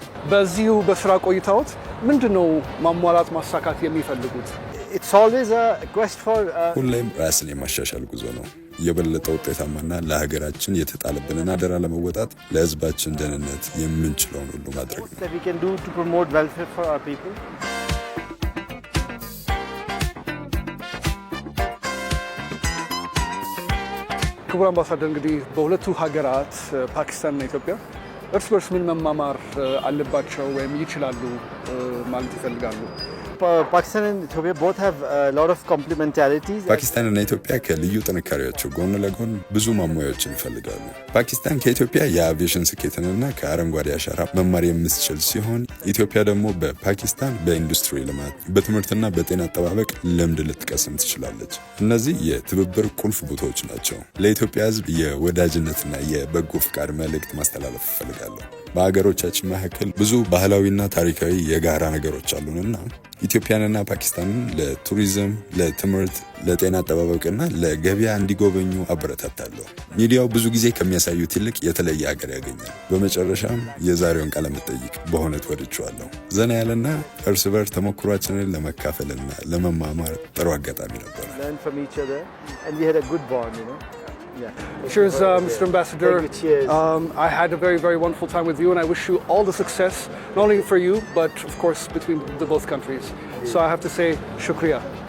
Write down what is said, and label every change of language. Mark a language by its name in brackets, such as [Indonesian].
[Amharic] በዚሁ በስራ ቆይታዎት ምንድነው ማሟላት ማሳካት የሚፈልጉት? [English] It's always a quest for. [Amharic] ሁሌም ራስን የማሻሻል ጉዞ ነው። የበለጠ ውጤታማና ለሀገራችን የተጣለብንን አደራ ለመወጣት ለሕዝባችን ደህንነት የምንችለውን ሁሉ ማድረግ ነው። [English] That we can do to promote welfare for our people. [Amharic] ክቡር አምባሳደር እንግዲህ በሁለቱ ሀገራት ፓኪስታንና ኢትዮጵያ እርስ በርስ ምን መማማር አለባቸው ወይም ይችላሉ ማለት ይፈልጋሉ? [English] Pakistan and Ethiopia both have a lot of complementarities. [Amharic] ፓኪስታንና ኢትዮጵያ ከልዩ ጥንካሬያቸው ጎን ለጎን ብዙ ማሟያዎችን ይፈልጋሉ። ፓኪስታን ከኢትዮጵያ የአቪዬሽን ስኬትንና ከአረንጓዴ አሻራ መማር የምትችል ሲሆን ኢትዮጵያ ደግሞ በፓኪስታን በኢንዱስትሪ ልማት፣ በትምህርትና በጤና አጠባበቅ ልምድ ልትቀስም ትችላለች። እነዚህ የትብብር ቁልፍ ቦታዎች ናቸው። ለኢትዮጵያ ሕዝብ የወዳጅነትና የበጎ ፍቃድ መልእክት ማስተላለፍ እፈልጋለሁ። በሀገሮቻችን መካከል ብዙ ባህላዊና ታሪካዊ የጋራ ነገሮች አሉንና ኢትዮጵያንና ፓኪስታንን ለቱሪዝም፣ ለትምህርት፣ ለጤና አጠባበቅና ለገበያ እንዲጎበኙ አበረታታለሁ። ሚዲያው ብዙ ጊዜ ከሚያሳዩት ይልቅ የተለየ ሀገር ያገኛል። በመጨረሻም የዛሬውን ቃለ መጠይቅ በእውነት ወድጄዋለሁ። ዘና ያለና እርስ በርስ ተሞክሯችንን ለመካፈልና ለመማማር ጥሩ አጋጣሚ ነበር። [English] Learn from each other, and we had a good bond, you know. Yeah. Cheers, Mr. Ambassador. Thank you, cheers. I had a very, very wonderful time with you, and I wish you all the success, not only for you, but of course between the both countries. So I have to say, shukriya.